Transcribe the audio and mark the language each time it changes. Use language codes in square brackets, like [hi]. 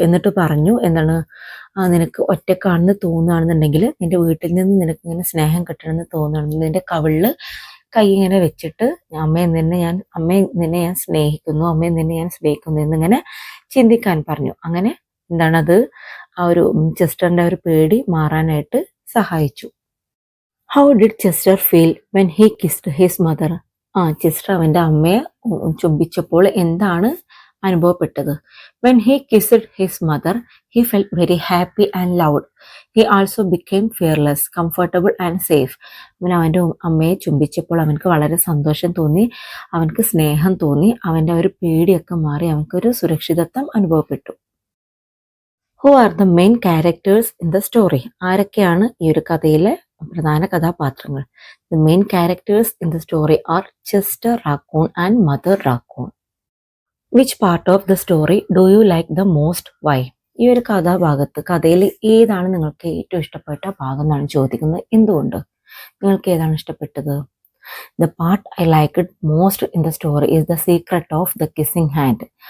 [ml] എന്നിട്ട് പറഞ്ഞു, എന്താണ്, നിനക്ക് ഒറ്റക്കാണെന്ന് തോന്നുകയാണെന്നുണ്ടെങ്കിൽ, നിന്റെ വീട്ടിൽ നിന്ന് നിനക്ക് ഇങ്ങനെ സ്നേഹം കിട്ടണമെന്ന് തോന്നുകയാണെന്നുണ്ടെങ്കിൽ നിന്റെ കവിളിൽ കൈ ഇങ്ങനെ വെച്ചിട്ട് അമ്മയെ നിന്നെ ഞാൻ സ്നേഹിക്കുന്നു, അമ്മയെ നിന്നെ ഞാൻ സ്നേഹിക്കുന്നു എന്നിങ്ങനെ ചിന്തിക്കാൻ പറഞ്ഞു. അങ്ങനെ എന്താണത് ആ ഒരു ചെസ്റ്ററിന്റെ ഒരു പേടി മാറാനായിട്ട് സഹായിച്ചു. [en] How did Chester feel when he kissed his mother? [ml] Chester അവൻ്റെ അമ്മയെ ചുംബിച്ചപ്പോൾ എന്താണ് അനുഭവപ്പെട്ടത്? [en] When he kissed his mother, he felt very happy and loud. He also became fearless, comfortable and safe. [ml] അവൻ്റെ അമ്മയെ ചുംബിച്ചപ്പോൾ അവനക്ക് വളരെ സന്തോഷം തോന്നി, അവനക്ക് സ്നേഹം തോന്നി, അവൻ്റെ ഒരു പേടിയൊക്കെ മാറി, അവനക്കൊരു സുരക്ഷിതത്വം അനുഭവപ്പെട്ടു. [en] Who are the main characters in the story? [ml] ആരൊക്കെയാണ് ഈ ഒരു കഥയിലെ പ്രധാന കഥാപാത്രങ്ങൾ? [en] The main characters in the story are Chester Raccoon and Mother Raccoon. Which part of the story do you like the most? Why? [ml] ഈ ഒരു കഥയിൽ ഏതാണ് നിങ്ങൾക്ക് ഏറ്റവും ഇഷ്ടപ്പെട്ട ഭാഗം എന്നാണ് ചോദിക്കുന്നത്. എന്തുകൊണ്ട്? നിങ്ങൾക്ക് ഏതാണ് ഇഷ്ടപ്പെട്ടത്? [en] The part I like it most in the story is the secret of the kissing hand.